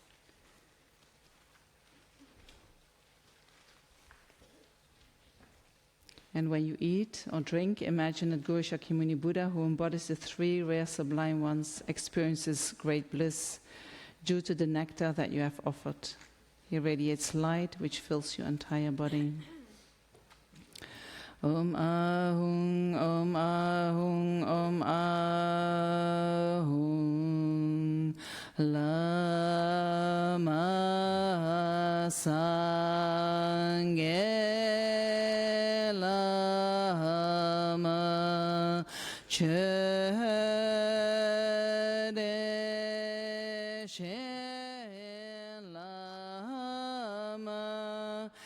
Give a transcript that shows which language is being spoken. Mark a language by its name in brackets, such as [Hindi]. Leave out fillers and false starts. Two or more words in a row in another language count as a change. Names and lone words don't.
[English] And when you eat or drink, imagine that Guru Shakyamuni Buddha, who embodies the three rare sublime ones, experiences great bliss due to the nectar that you have offered. He radiates light which fills your entire body. [Tibetan] Om Ahung, Om Ahung, Om Ahung, Lama Sangye Lama Chede She Lama